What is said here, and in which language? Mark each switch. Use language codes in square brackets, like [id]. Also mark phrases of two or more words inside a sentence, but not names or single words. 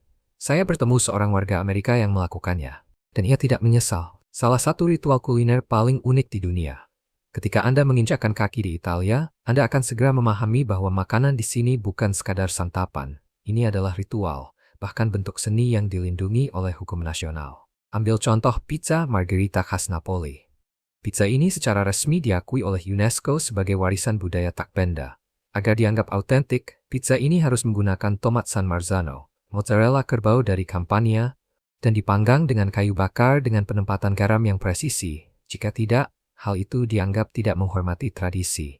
[id] Saya bertemu seorang warga Amerika yang melakukannya, dan ia tidak menyesal. Salah satu ritual kuliner paling unik di dunia. Ketika Anda menginjakkan kaki di Italia, Anda akan segera memahami bahwa makanan di sini bukan sekadar santapan. Ini adalah ritual. bahkan bentuk seni yang dilindungi oleh hukum nasional. Ambil contoh pizza margherita khas Napoli. Pizza ini secara resmi diakui oleh UNESCO sebagai warisan budaya tak benda. Agar dianggap autentik, pizza ini harus menggunakan tomat San Marzano, mozzarella kerbau dari Campania, dan dipanggang dengan kayu bakar dengan penempatan garam yang presisi. Jika tidak, hal itu dianggap tidak menghormati tradisi.